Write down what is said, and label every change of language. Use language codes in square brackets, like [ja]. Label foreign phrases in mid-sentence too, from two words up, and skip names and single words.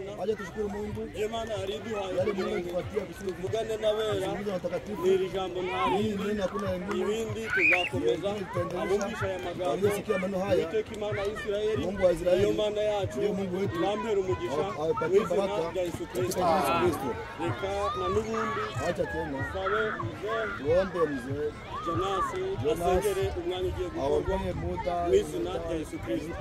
[sw] Wacha tushukuru Mungu. [rw] Imana yariduhaye [sw] Yale [rw] kugira [sw] Mungu [rw] ngo [sw] tupatia kusudi [rw] tuvugane n'abera [sw] kuzungumza na watakatifu. [rw] ni iri jambo nta [sw] Hii [rw] rindi [sw] neno hakuna lingine. [rw] ibindi tuzakomeza abumvisha aya magambo [sw] Waliosikia maneno haya, [rw] Uwiteka Imana ya Isirayeli [sw] Mungu wa Israeli, [rw] niyo Mana yacu [sw] ndiyo Mungu wetu, [rw] nambere umugisha [sw] awapatie [rw] mu izina [sw] baraka [rw] rya Yesu Kristo. [sw] katika Yesu Kristo. [rw] Reka na n'ubundi [sw] Acha tena [rw] sabe mzee [sw] tuombe mzee Janasi Jonas [rw] asengere umwanya ugiye gukorwa [sw] aombee muda [rw] mu izina rya Yesu Kristo.